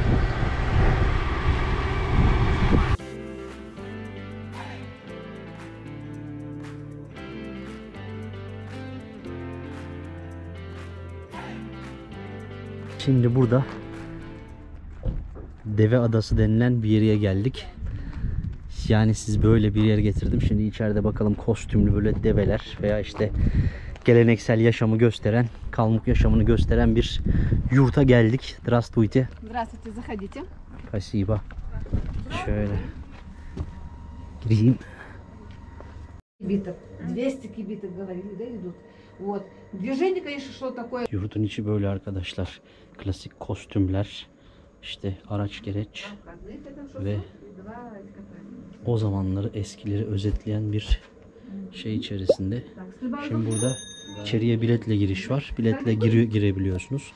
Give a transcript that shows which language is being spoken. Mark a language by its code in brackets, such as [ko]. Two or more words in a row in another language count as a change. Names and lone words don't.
[tr] Şimdi burada Deve Adası denilen bir yere geldik. Yani siz böyle bir yer getirdim. Şimdi içeride bakalım kostümlü böyle develer veya işte geleneksel yaşamı gösteren, Kalmuk yaşamını gösteren bir yurta geldik. [ru] Здравствуйте. Здравствуйте, заходите. Спасибо. [tr] Şöyle gireyim. [ru] Кибиток. 200 кибиток говорили, да, идут. Вот. Движение, конечно, шло такое. [tr] Yurdun içi böyle arkadaşlar. Klasik kostümler İşte araç gereç ve o zamanları, eskileri özetleyen bir şey içerisinde. Şimdi burada içeriye biletle giriş var. Biletle girebiliyorsunuz.